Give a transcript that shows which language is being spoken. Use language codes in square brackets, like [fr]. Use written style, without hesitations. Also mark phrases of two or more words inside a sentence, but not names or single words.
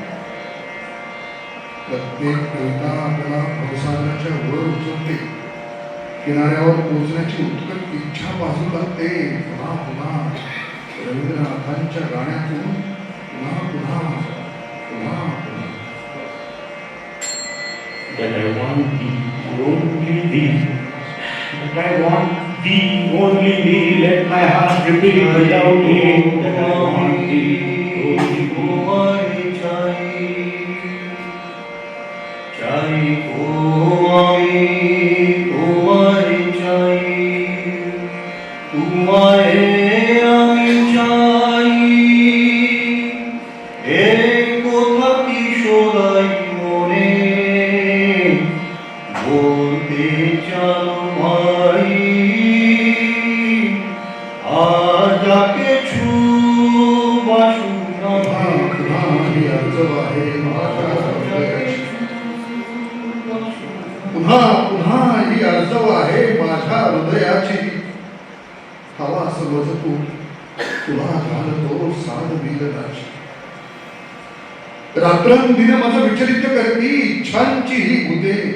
[mr] प्रत्येक कविता आपल्याला भवसागराच्या वर उचलते, किनाऱ्यावर पोहोचण्याची उत्कट इच्छा बाजू लागते. पुन्हा पुन्हा रवींद्रनाथांच्या गाण्यातून पुन्हा पुन्हा पुन्हा पुन्हा. [en] That I want thee, only thee. That I want thee, only thee. Let my heart repeat without end. That I want thee, only thee. [bn] চাই ও আমি তোমায় চাই, তোমায় আমি চাই। এই কথাটি সদাই মনে বলতে চাও ভাই, আর যা কিছু বাসনা [mr] पुन्हा पुन्हा ही आर्जव आहे माझ्या हृदयाची. हवा समज तू तुला घालतो साध मिलनाची. रात्रंदिन माझं विचलित करती इच्छांची ही भूते.